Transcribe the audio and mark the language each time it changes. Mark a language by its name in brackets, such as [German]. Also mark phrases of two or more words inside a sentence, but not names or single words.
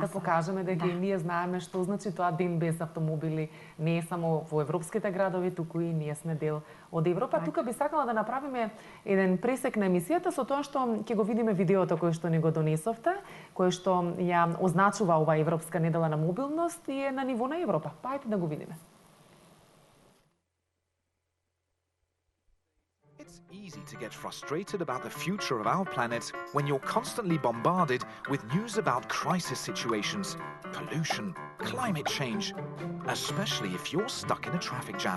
[Macedonian] И да покажеме дека и ние знаеме што значи тоа ден без автомобили, не е само во европските градови, туку и ние сме дел од Европа. Тука би сакала да направиме еден пресек на емисијата со тоа што ќе го видиме видеото кој што ни го донесовте, кој што ја означува ова Европска недела на мобилност и е на ниво на Европа. Па ајде да го видиме. [English] It's easy to get frustrated about the future of our planet when you're constantly bombarded with news about crisis situations, pollution, climate change, especially if you're stuck in a traffic jam.